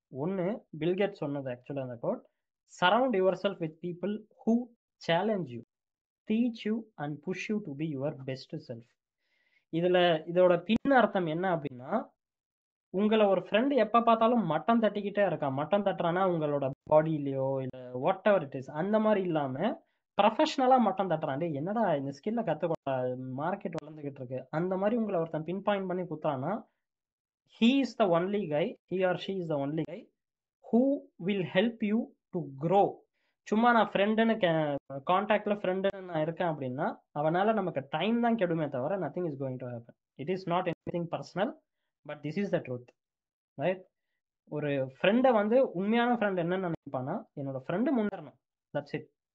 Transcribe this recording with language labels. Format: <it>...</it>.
<ta>ஒன்று, பில்கேட் சொன்னது ஆக்சுவலாக அந்த code,</ta> <en>Surround yourself with people who challenge you, teach you and push you to be your best self.</en> <ta>இதோட பின் அர்த்தம் என்ன அப்படின்னா, உங்களை ஒரு ஃப்ரெண்டு எப்போ பார்த்தாலும் மட்டம் தட்டிக்கிட்டே இருக்கான். மட்டம் தட்டுறான்னா உங்களோட பாடியிலையோ இல்லை வாட் எவர் இட் இஸ் அந்த மாதிரி இல்லாமல் ப்ரொஃபஷ்னலாக மட்டம் தட்டுறான். டே என்னடா இந்த ஸ்கில்லை கற்றுக்கொள்ள, மார்க்கெட் வளர்ந்துக்கிட்டு இருக்கு, அந்த மாதிரி உங்களை ஒருத்தன் பின் பாயிண்ட் பண்ணி குத்துறான்னா</ta> <en>he is the only guy, he or she is the only guy who will help you to grow.</en> <ta>சும்மா நான் ஃப்ரெண்டுன்னு கான்டாக்ட்ல ஃப்ரெண்டுன்னு நான் இருக்கேன் அப்படின்னா அவனால நமக்கு டைம் தான் கெடுமே தவிர</ta> <en>Nothing is going to happen. It is not anything personal, but this is the truth.</en> <ta>Right, ஒரு ஃப்ரெண்டை வந்து உண்மையான ஃப்ரெண்ட் என்னன்னு நினைப்பானா, என்னோட ஃப்ரெண்டு முன்னேறணும்,</ta> <en>That's it.</en>